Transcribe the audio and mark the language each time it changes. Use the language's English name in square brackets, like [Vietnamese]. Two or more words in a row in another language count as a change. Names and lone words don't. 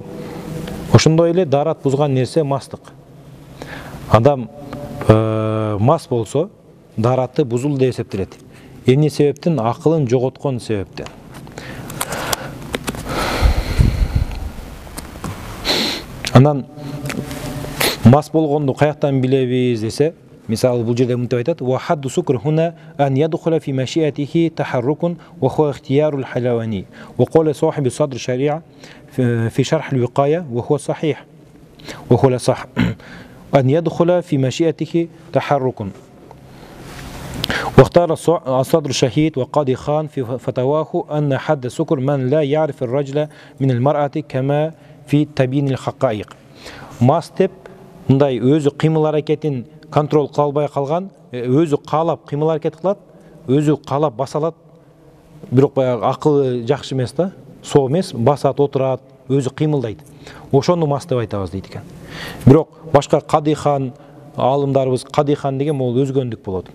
[Kyrgyz] Ошондой эле дарат бузган нерсе мастык. Адам мас болсо, дараты бузулду деп эсептелет. Эмне себептен? Акылын жоготкон себептен. Анан мас болгонду каяктан билебиз десе, мисалы бул жерде мынтип айтат: [Arabic] "وحد السكر هنا أن يدخل في مشيته تحرك وهو اختيار الحلواني". وقال صاحب صدر الشريعة في شرح الوقاية وهو صحيح وهو لا صح أن يدخل في مشيئته تحرك. واختار الصدر الشهيد وقاضي خان في فتواه أن حد السكر من لا يعرف الرجل من المرأة كما في تبيين الحقائق. [Kyrgyz] ماستب мындай өзү кыймыл аракетин контрол кыла албай калган, өзү каалап кыймыл аракет кылат, өзү каалап баса алат, бирок баягы акылы жакшы эмес да, соо эмес, басат, отурат, өзү кыймылдайт. Ошону мас деп айтабыз дейт экен. Бирок башка кадыйхан алымдарыбыз, кадыйхан деген могул өзгөндүк болот.